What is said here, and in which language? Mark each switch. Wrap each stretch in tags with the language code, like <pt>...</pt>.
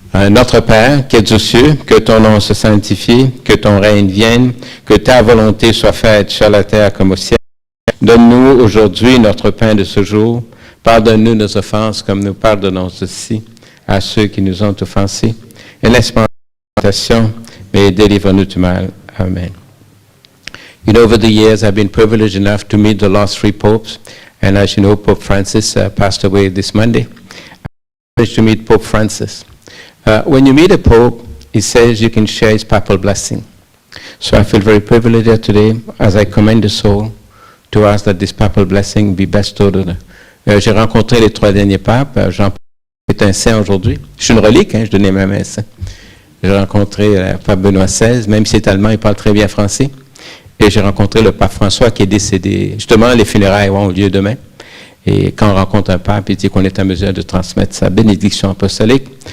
<fr>Notre Père, qui es aux cieux, que ton nom se sanctifie, que ton règne vienne, que ta volonté soit faite sur la terre comme au ciel. Donne-nous aujourd'hui notre pain de ce jour. Pardonne-nous nos offenses comme nous pardonnons aussi à ceux qui nous ont offensés. Et laisse-moi en tentation, mais délivre-nous du mal. Amen.</fr> <en>You know, over the years, I've been privileged enough to meet the last three popes. And as you know, Pope Francis passed away this Monday. I'm privileged to meet Pope Francis. When you meet a pope, he says you can share his papal blessing. So I feel very privileged here today, as I commend the soul, to ask that this papal blessing be bestowed on her.</en> <fr>J'ai rencontré les trois derniers papes. Jean-Paul est un saint aujourd'hui. Je suis une relique, je donnais même un saint. J'ai rencontré le pape Benoît XVI, même s'il est allemand, il parle très bien français. Et j'ai rencontré le pape François qui est décédé. Justement, les funérailles ont lieu demain. Et quand on rencontre un pape, il dit qu'on est en mesure de transmettre sa bénédiction apostolique.</fr>